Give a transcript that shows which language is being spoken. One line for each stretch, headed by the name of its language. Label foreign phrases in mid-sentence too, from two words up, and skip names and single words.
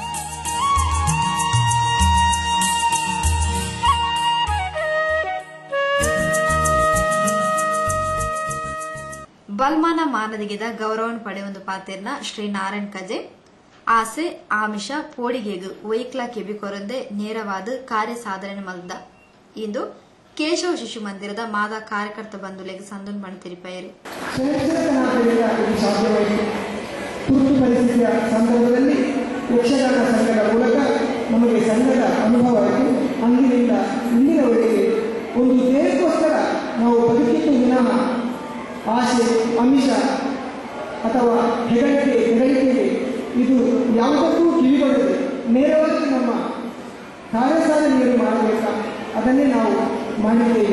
Tulu: ಬಲ್ಮಾನ ಮಾನದಿಗೆದ ಗೌರವವನ್ನು ಪಡೆಯೊಂದು ಪಾತೆರ್ನ ಶ್ರೀ ನಾರಾಯಣ್ ಕಜೆ ಆಸೆ ಆಮಿಷ ಪೋಡಿಗೆಗು ವೈಕ್ಲ ಕೆಬಿಕೊರಂದೆ ನೇರವಾದ ಕಾರ್ಯ ಸಾಧನೆ ಮಲ್ದ ಇಂದು ಕೇಶವ ಶಿಶು ಮಂದಿರದ ಮಾದ ಕಾರ್ಯಕರ್ತ ಬಂಧುಲೆಗೆ ಸಂದನ್ ಬಣ್ಣ ತಿರುಪಾಯರು.
Kannada: ತುರ್ತು ಪರಿಸ್ಥಿತಿಯ ಸಂದರ್ಭದಲ್ಲಿ ಯಕ್ಷಗಾನ ಸಂಘದ ಮೂಲಕ ನಮಗೆ ಸಂಘದ ಅನುಭವ ಆಯಿತು. ಅಂದಿನಿಂದ ಇಂದಿನವರೆಗೆ ಒಂದು ದೇಹಕ್ಕೋಸ್ಕರ ನಾವು ಬದುಕಿದ್ದು ವಿನಃ ಆಸೆ, ಆಮಿಷ ಅಥವಾ ಹೆಗಲಿಕೆಗೆ ಇದು ಯಾವುದಕ್ಕೂ ಕಿವಿಗೊಳ್ಳದೆ ನೇರವಾಗಿ ನಮ್ಮ ಕಾರ್ಯಸಾಧನೆಯನ್ನು ಮಾಡಬೇಕಾ ಅದನ್ನೇ ನಾವು ಮಾಡಿದ್ದೇವೆ.